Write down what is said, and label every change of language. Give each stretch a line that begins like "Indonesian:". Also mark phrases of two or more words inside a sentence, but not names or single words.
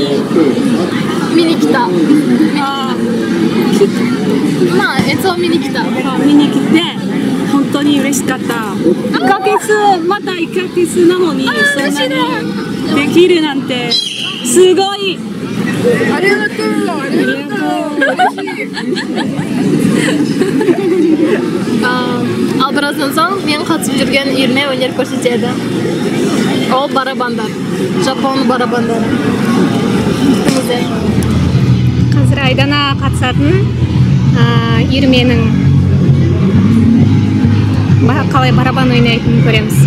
Japanese: 見に来た。まあ演奏見に来た。見に来て本当に嬉しかった。1ヶ月また1ヶ月なのにそんなにできるなんてすごい。ありがとう。ありがとう。
Uzbek: Birazdan so'ng men qatnashib yurgan Irme o'ynab ko'rsatadi. O barabandar. Japon barabandari.
Kazakh: Hozir Aydana қатысатын Ирменің қалай барабан ойнайтынын көреміз.